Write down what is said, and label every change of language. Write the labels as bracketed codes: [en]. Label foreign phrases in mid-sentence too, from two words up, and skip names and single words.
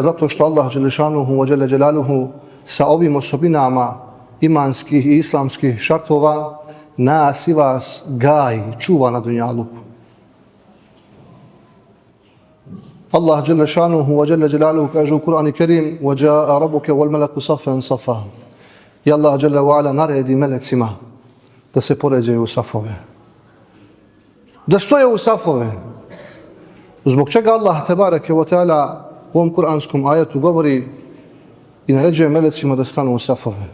[bs] Zato što Allah [ar] جل شأنه وجل جلاله [bs] sa ovim osobinama imanskih i islamskih šartova nas i vas gaji, čuva na dunjaluku. Allah [ar] جل شأنه وجل جلاله [bs] kaže u Kur'anu Kerim: [ar] وَجَاءَ رَبُّكَ وَالْمَلَكُ صَفًّا صَفًّا. [bs] I Allah [ar] جل وعلا [bs] naredi melecima da se poređaju u safove. Da stoje u safove. Zbog čega Allah [ar] تبارك وتعالى [bs] u ovom kuranskom ajetu govori i naređuje melecima da stanu u safove?